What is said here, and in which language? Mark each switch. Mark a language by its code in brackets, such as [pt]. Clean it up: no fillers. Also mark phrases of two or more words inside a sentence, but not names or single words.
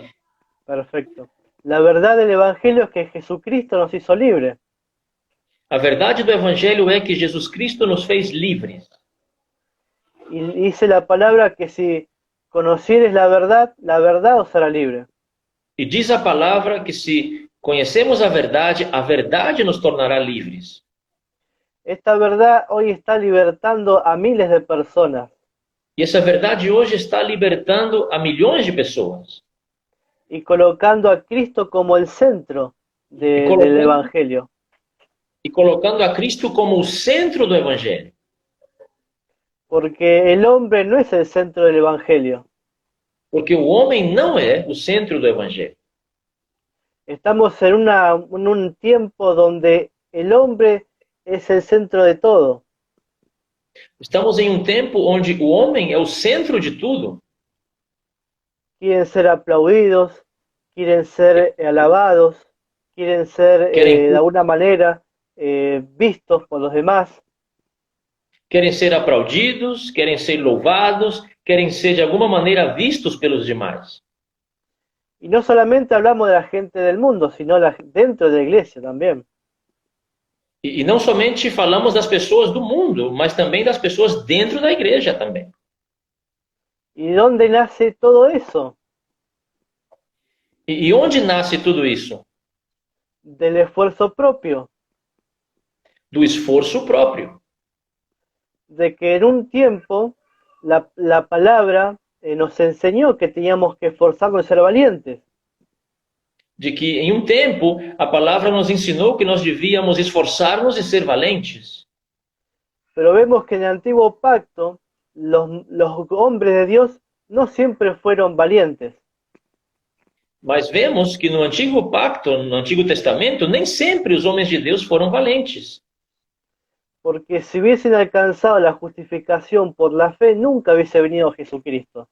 [es] Perfecto. La verdad del Evangelio es que Jesucristo nos hizo libres. [pt] A verdade do Evangelho é que Jesus Cristo nos fez livres. [es] Y dice la palabra que si conocieres la verdad os hará libre. [pt] E diz a palavra que se conhecemos a verdade nos tornará livres. [es] Esta verdad hoy está libertando a miles de personas [pt] E essa verdade hoje está libertando a milhões de pessoas. [es] y colocando a Cristo como el centro del Evangelio. [pt] E colocando a Cristo como o centro do Evangelho. [es] Porque el hombre no es el centro del Evangelio. [pt] Porque o homem não é o centro do Evangelho. [es] Estamos en un tiempo donde el hombre es el centro de todo. [pt] Estamos em um tempo onde o homem é o centro de tudo. [es] Quieren ser aplaudidos, quieren ser alabados, quieren ser de alguna manera vistos por los demás. [pt] Querem ser aplaudidos, querem ser louvados, querem ser de alguma maneira vistos pelos demais. [es] Y no solamente hablamos de la gente del mundo, sino dentro de la iglesia también. [pt] E não somente falamos das pessoas do mundo, mas também das pessoas dentro da igreja também. [es] ¿Y dónde nace todo eso? [pt] E onde nasce tudo isso? [es] Del esfuerzo propio. [pt] Do esforço próprio. [es] De que en un tiempo la palabra nos enseñó que teníamos que esforzarnos y ser valientes. [pt] De que em um tempo a palavra nos ensinou que nós devíamos esforçar-nos e ser valentes. [es] Pero vemos que en el antiguo pacto los hombres de Dios no siempre fueron valientes. [pt] Mas vemos que no Antigo Pacto, no Antigo Testamento, nem sempre os homens de Deus foram valentes. [es] Porque si hubiesen alcanzado la justificación por la fe, nunca hubiese venido Jesucristo.